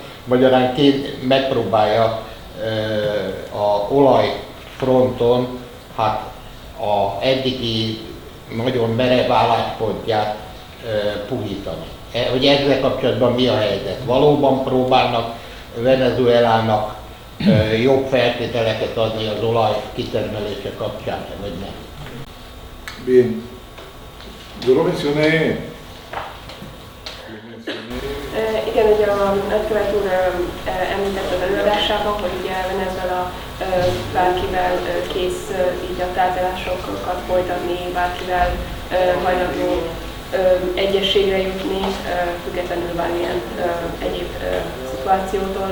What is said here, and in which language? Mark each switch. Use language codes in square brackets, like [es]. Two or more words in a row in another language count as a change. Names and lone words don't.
[hu] Magyarán megpróbálja a olajfronton a eddigi nagyon merev álláspontját puhítani. Hogy ezzel kapcsolatban mi a helyzet? Valóban próbálnak Venezuelának jobb feltételeket adni az olaj kitermelése kapcsán, vagy nem? [es] Bien, yo lo mencioné. [hu] Igen, ugye a nagykövet úr említette az előadásában, hogy ugye Venezuela bárkivel kész így a tárgyalásokat folytatni, bárkivel hajlandó egyességre jutni, függetlenül bármilyen egyéb szituációtól.